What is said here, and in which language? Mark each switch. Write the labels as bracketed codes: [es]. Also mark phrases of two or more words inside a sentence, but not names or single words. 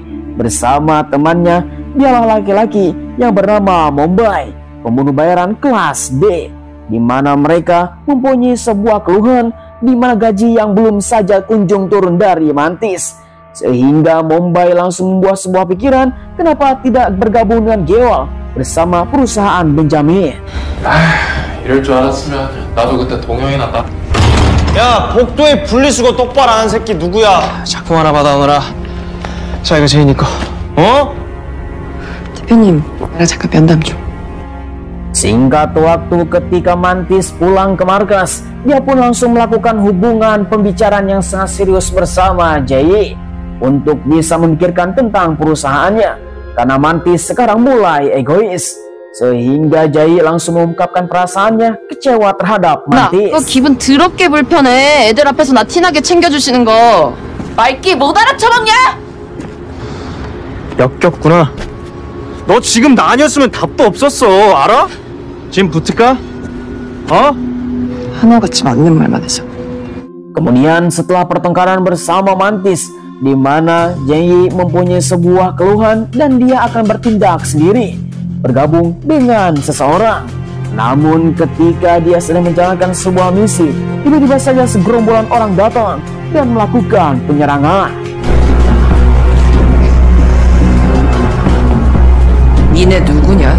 [id] Bersama temannya, dialah laki-laki yang bernama Mumbai, pembunuh bayaran kelas D, di mana mereka mempunyai sebuah keluhan di mana gaji yang belum saja kunjung turun dari Mantis. Sehingga Mumbai langsung membuat sebuah pikiran kenapa tidak bergabung dengan Geol bersama perusahaan Benjamin. [ko] 이럴 줄 알았으면 나도 그때 동영이 났다. 야, 복도에 분리수거 똑바로 안 하는 새끼 누구야? 작품 하나 받아오느라. 자, 이거 제인이 거. 어? 대표님, 내가 잠깐 면담 좀. [id] Singkat waktu, ketika Mantis pulang ke markas, dia pun langsung melakukan hubungan pembicaraan yang sangat serius bersama Jai untuk bisa memikirkan tentang perusahaannya, karena Mantis sekarang mulai egois. Sehingga Jai langsung mengungkapkan perasaannya kecewa terhadap 나 Mantis. [ko] 그거 기분 더럽게 불편해. 애들 앞에서 나 티나게 챙겨주시는 거. 말귀 못 알아쳐먹냐? 역겹구나. 너 지금 나 아니었으면 답도 없었어. 알아? 지금 붙을까? 어? 하나같이 맞는 말만 해서. [id] Kemudian setelah pertengkaran bersama Mantis, di mana Jai mempunyai sebuah keluhan dan dia akan bertindak sendiri, bergabung dengan seseorang. Namun ketika dia sedang menjalankan sebuah misi, tiba-tiba saja segerombolan orang datang dan melakukan penyerangan. [ko] 니네 누구냐?